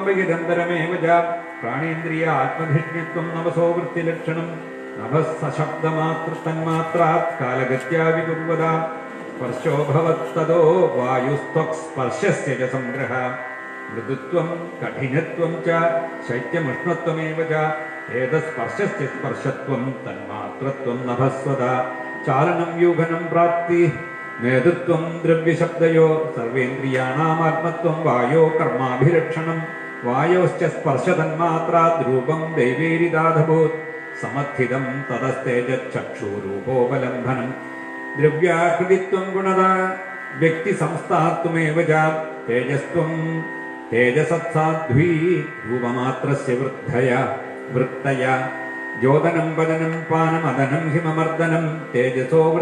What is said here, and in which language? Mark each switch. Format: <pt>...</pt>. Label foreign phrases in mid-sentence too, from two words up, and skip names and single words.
<sa>बहिरन्तरमेव च प्राणेन्द्रिय आत्मधिष्ण्यत्वं नभसो वृत्तिलक्षणं नभः सशब्दमात्रतन्मात्रात् कालगत्या विकुर्वता स्पर्शो भवत्तदो वायुस्त्वक्स्पर्शस्य च संग्रह मृदुत्वं कठिनत्वं च शैत्यमुष्णत्वमेव च एतस्पर्शस्य स्पर्शत्वं तन्मात्रत्वं नभस्वदा चालनं यूघनं നേതൃത്വം ദ്രവ്യശബ്ദയോ സർവേന്ദ്രിയാണാമാത്മത്വം വായോ കർമാഭിരക്ഷണം വായോശ്ച സ്പർശതന്മാത്രാദ്രൂപം ദൈവേരിതാധഭൂത് സമസ്ഥിതം തതസ്തേജക്ഷൂരൂപോപലംബനം ദ്രവ്യാകൃതിത്വം ഗുണത വ്യക്തി സംസ്ഥാത്വമേവ ച തേജസ്ത്വം തേജസത്സാധ്വീ രൂപമാത്രസ്യ വൃത്തയ ജ്യോതനം പതനം പാനമദനം ഹിമമർദ്ദനം തേജസോ</sa>